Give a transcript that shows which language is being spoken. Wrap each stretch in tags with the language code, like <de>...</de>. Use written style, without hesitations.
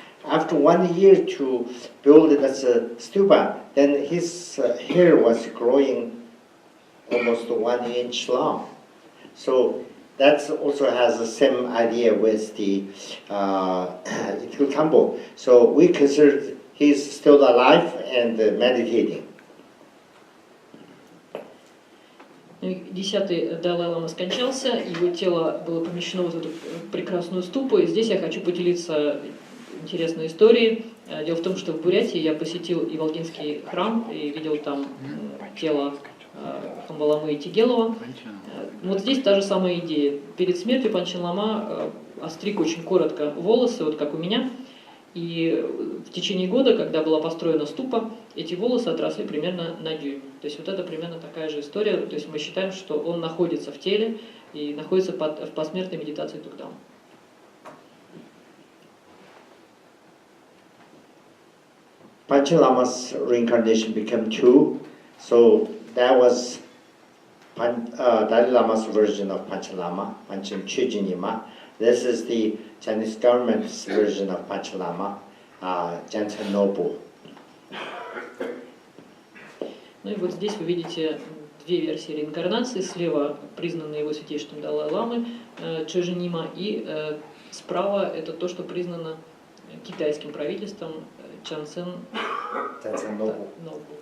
<en>After 1 year to build that stupa, then his hair was growing almost 1 inch long. So that also has the same idea with the Itkul. So we consider he's still alive and meditating.</en> <ru>10-й Далай-лама скончался, его тело было помещено в эту прекрасную ступу, и здесь я хочу поделиться интересной историей. Дело в том, что в Бурятии я посетил Иволгинский храм и видел там тело Хамбаламы и Тигелова. Вот здесь та же самая идея. Перед смертью Панчин Лама остриг очень коротко волосы, вот как у меня, и в течение года, когда была построена ступа, эти волосы отросли примерно на дюйм. То есть вот это примерно такая же история. То есть мы считаем, что он находится в теле и находится в посмертной медитации Тубден.</ru> <en>Panchin Lama's reincarnation became two, so that was Dalai Lama's version of Panchin Lama, Panchin Chujinima. This is the Chinese government's version of Panchin Lama, Jansen Nobu.</en> <ru>Ну и вот здесь вы видите две версии реинкарнации. Слева признанные его святейшеством Далай-ламы Чоженима, и справа это то, что признано китайским правительством Jansen Nobu.</ru>